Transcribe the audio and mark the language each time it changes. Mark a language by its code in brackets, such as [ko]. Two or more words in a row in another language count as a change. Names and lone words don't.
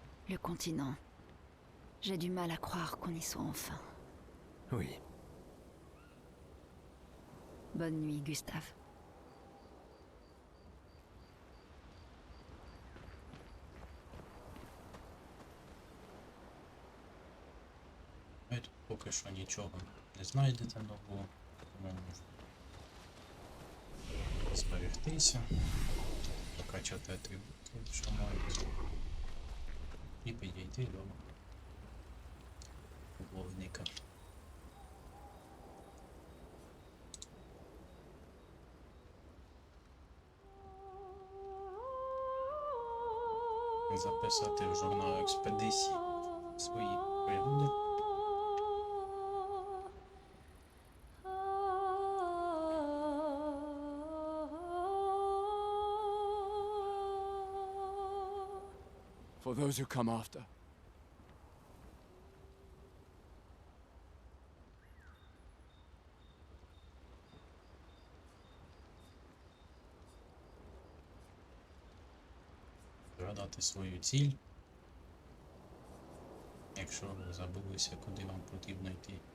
[fr] Le continent. J'ai du mal à croire qu'on y soit enfin. Oui. Bonne nuit, Gustave. [uk] Ви тут поки що нічого не знайдете нового, тому можна зберегтися, покачати атрибути, що мають, і підійти до вогника. Записати в журнал експедиції свої пригоди. [en] For those who come after. [uk] Згадати свою ціль, якщо ви забулися, куди вам потрібно йти.